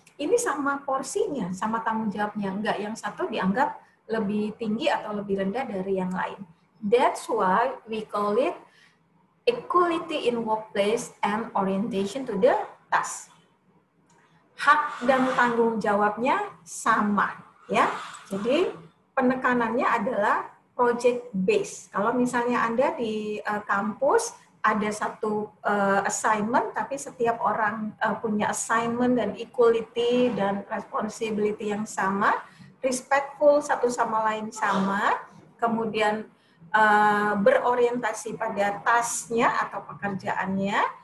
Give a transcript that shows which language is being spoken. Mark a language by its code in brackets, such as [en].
[id] Ini sama porsinya, sama tanggung jawabnya. Enggak yang satu dianggap lebih tinggi atau lebih rendah dari yang lain. [en] That's why we call it equality in workplace and orientation to the task. [id] Hak dan tanggung jawabnya sama, ya. Jadi penekanannya adalah project base. Kalau misalnya Anda di kampus ada satu assignment, tapi setiap orang punya assignment dan equality dan responsibility yang sama, respectful satu sama lain sama, kemudian berorientasi pada tasknya atau pekerjaannya.